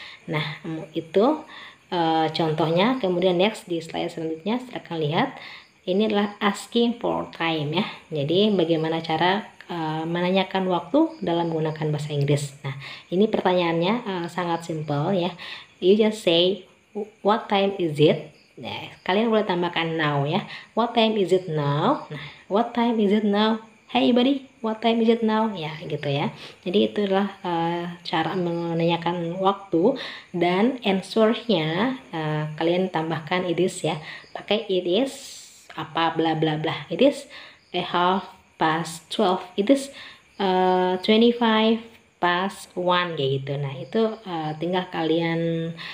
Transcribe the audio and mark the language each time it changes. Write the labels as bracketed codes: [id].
[id] Nah, itu contohnya. Kemudian next di slide selanjutnya silakan lihat, ini adalah asking for time ya. Jadi bagaimana cara menanyakan waktu dalam menggunakan bahasa Inggris. Nah, ini pertanyaannya sangat simple ya. [en] You just say what time is it? [id] Nah, kalian boleh tambahkan [en] now ya. What time is it now? Nah, what time is it now? Hey buddy, what time is it now? [id] Ya, gitu ya. Jadi itulah cara menanyakan waktu, dan answer-nya kalian tambahkan it is ya. [en] Pakai it is apa bla bla bla. It is a half past 12. It is 25 past 1 [id] kayak gitu. Nah, itu tinggal kalian